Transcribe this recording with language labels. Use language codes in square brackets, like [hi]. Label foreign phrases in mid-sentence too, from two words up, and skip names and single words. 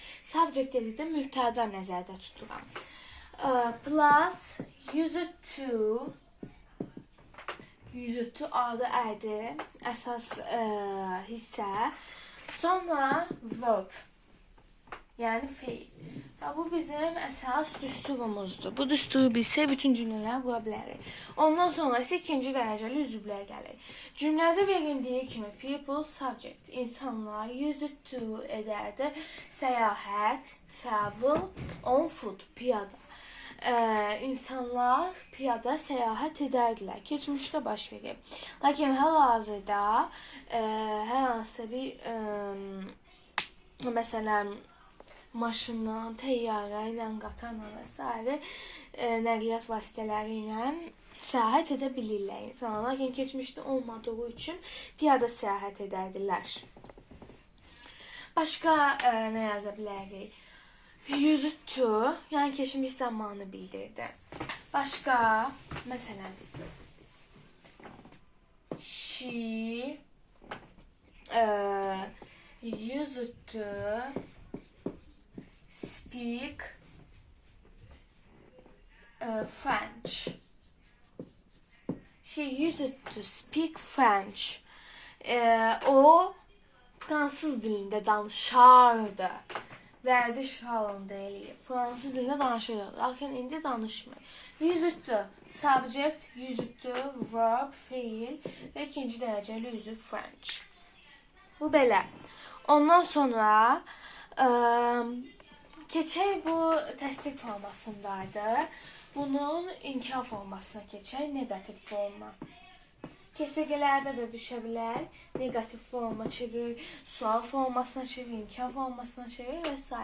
[az] Subject dedikdə mübtəda nəzərdə tuturam. [en] Plus used to [az] adı ərdir, əsas hissə. Sonra verb, yəni feil. Bu bizim əsas düsturumuzdur. Bu düsturu bilsə bütün cümlələri qura bilərik. Ondan sonra isə ikinci dərəcəli üzvlər gəlir. Cümlədə verildiyi kimi [en] people, subject, [az] insanlar [en] used to [az] edərdi, səyahət, travel, [en] on foot, [az] piyada. İnsanlar piyada səyahət edərdilər. Keçmişdə baş verir. Lakin hal-hazırda hər hansı bir məsələn maşınla, təyyarə ilə, qatarla və s. Nəqliyyat vasitələri ilə səyahət edə bilirlər insanlar. Lakin keçmişdə olmadığı üçün piyada səyahət edərdilər. Başqa nə yaza bilərik? [en] Used to, [az] yəni keçmiş zamanı bildirdi. Başqa, məsələn, [en] she used to speak French. She used to speak French. [az] O fransız dilində danışardı. Vərdiş halında eləyir. Fransız dilində danışırdı. Lakin indi danışmır. [en] Used to, subject, used to, verb, [az] feil və ikinci dərəcəli üzv French. Bu belə. Ondan sonra keçək bu təsdiq formasındaydı. Bunun inkar formasına keçək, negativ forma. Kəsəgələrdə də düşə bilər, negativ forma çevir, sual formasına çevir, inkar formasına çevir və s.